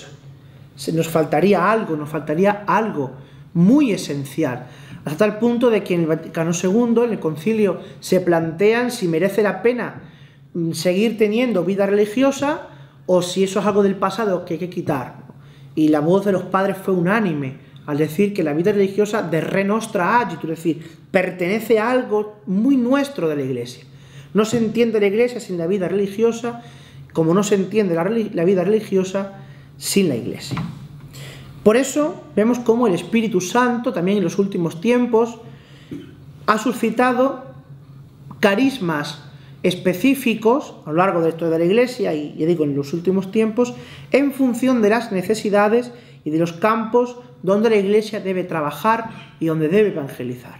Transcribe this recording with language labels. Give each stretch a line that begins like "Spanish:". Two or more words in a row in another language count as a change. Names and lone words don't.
Spanish: Nos faltaría algo muy esencial, hasta tal punto de que en el Vaticano II, en el concilio, se plantean si merece la pena seguir teniendo vida religiosa o si eso es algo del pasado que hay que quitar. Y la voz de los padres fue unánime al decir que la vida religiosa
Latin: de re nostra agit,
Spanish: es decir, pertenece a algo muy nuestro de la Iglesia. No se entiende la Iglesia sin la vida religiosa, como no se entiende la vida religiosa sin la Iglesia. Por eso vemos cómo el Espíritu Santo también en los últimos tiempos ha suscitado carismas específicos a lo largo de la historia de la Iglesia y, ya digo, en los últimos tiempos, en función de las necesidades y de los campos donde la Iglesia debe trabajar y donde debe evangelizar.